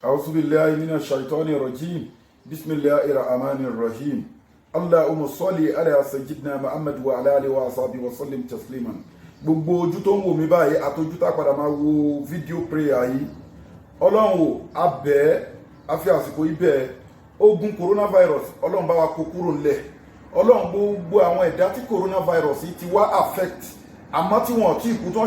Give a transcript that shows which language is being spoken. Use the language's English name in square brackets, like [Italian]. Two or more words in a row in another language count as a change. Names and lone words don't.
[Arabic] أعوذ بالله من الشيطان الرجيم بسم الله الرحمن الرحيم اللهم صل على سيدنا محمد وعلى آله وصحبه وسلم تسليما. [Yoruba] gbogbo ojú tó ń wò mí báyìí àtọjú tá padà máa wo fídíò prayer yìí ọlọ́run ò abẹ́ afi àsìkò ibẹ̀ ogun coronavirus ọlọ́run bá wa kó kúrò ńlẹ̀ ọlọ́run gbogbo àwọn ẹ̀dá tí coronavirus yìí ti wá affect àmọ́ tí wọ́n ti kú tí wọ́n